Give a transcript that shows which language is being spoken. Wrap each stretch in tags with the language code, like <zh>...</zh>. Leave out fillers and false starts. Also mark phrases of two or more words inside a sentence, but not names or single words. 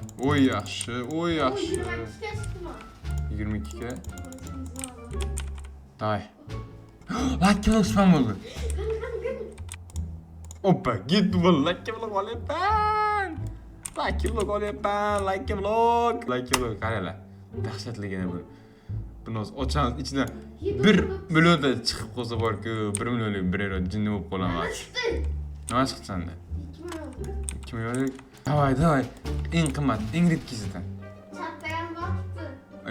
<uz>Oy yaxshi, oy yaxshi. 22 ga.</uz> <en>Davay. Lucky block spam bo'ldi.</en> <uz>Oppa, git bu</uz> <en>lucky block</en> <uz>olyapman.</uz> <en>Lucky block olyapman, lucky block. Lucky block qaranglar.</en> <uz>Dahshatligina bu. Buni ochamiz, ichidan 1 millionda chiqib qolsa bor-ku, 1 millionlik bir euro jinni bo'lib qolaman. Nima chiqdi senda? 2 millionlik. Davay. Eng qimmat, eng ritkisidan. Chattagan boribdi.</uz>